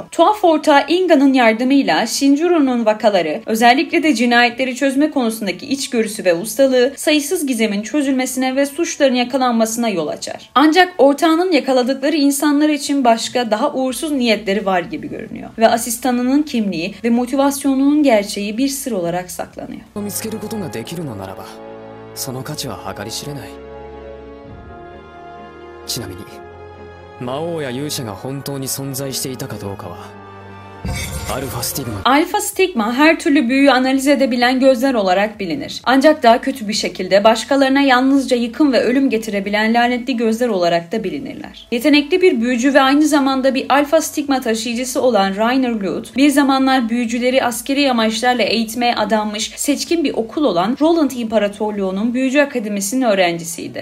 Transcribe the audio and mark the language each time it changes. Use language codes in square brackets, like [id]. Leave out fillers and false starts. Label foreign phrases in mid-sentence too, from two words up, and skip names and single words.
[tr] Tuhaf ortağı Inga'nın yardımıyla Shinjuro'nun vakaları, özellikle de cinayetleri çözme konusundaki içgörüsü ve ustalığı sayısız gizemin çözülmesine ve suçların yakalanmasına yol açar. Ancak ortağının yakaladıkları insanlar için başka, daha uğursuz niyetleri var gibi görünüyor. Ve asistanının kimliği ve motivasyonunun gerçeği bir sır olarak saklanıyor. [ja] その価値は計り知れない。ちなみに魔王や勇者が本当に存在していたかどうかは [tr] Alfa Stigma her türlü büyüyü analiz edebilen gözler olarak bilinir. Ancak daha kötü bir şekilde başkalarına yalnızca yıkım ve ölüm getirebilen lanetli gözler olarak da bilinirler. Yetenekli bir büyücü ve aynı zamanda bir Alfa Stigma taşıyıcısı olan Rainer Luth, bir zamanlar büyücüleri askeri amaçlarla eğitmeye adanmış seçkin bir okul olan Roland İmparatorluğu'nun Büyücü Akademisi'nin öğrencisiydi.